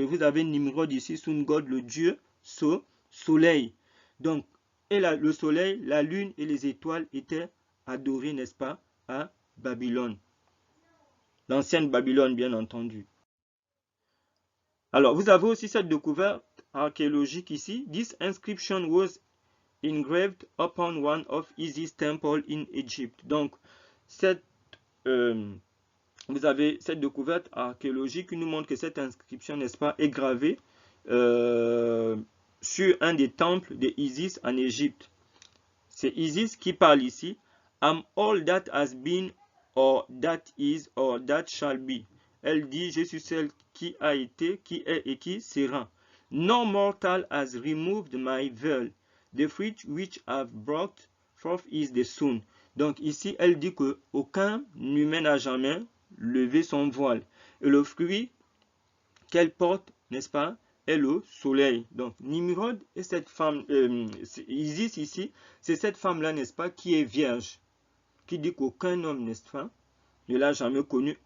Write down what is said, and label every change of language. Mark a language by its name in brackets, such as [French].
[French] Et vous avez Nimrod ici, Sun God, le dieu soleil. Donc, et le soleil, la lune et les étoiles étaient adorés, n'est-ce pas, à Babylone. L'ancienne Babylone, bien entendu. Alors, vous avez aussi cette découverte archéologique ici. [English] This inscription was engraved upon one of Isis' temples in Egypt. [French] Donc, vous avez cette découverte archéologique qui nous montre que cette inscription, n'est-ce pas, est gravée sur un des temples de Isis en Égypte. C'est Isis qui parle ici. [English] I'm all that has been, or that is, or that shall be. [French] Elle dit, je suis celle qui a été, qui est et qui sera. [English] No mortal has removed my veil. The fruit which I've brought forth is the sun. [French] Donc ici, elle dit que aucun humain n'a jamais levé son voile. Et le fruit qu'elle porte, n'est-ce pas, est le soleil. Donc Nimrod et cette femme, Isis ici, c'est cette femme-là, n'est-ce pas, qui est vierge, qui dit qu'aucun homme, n'est-ce pas, ne l'a jamais connue.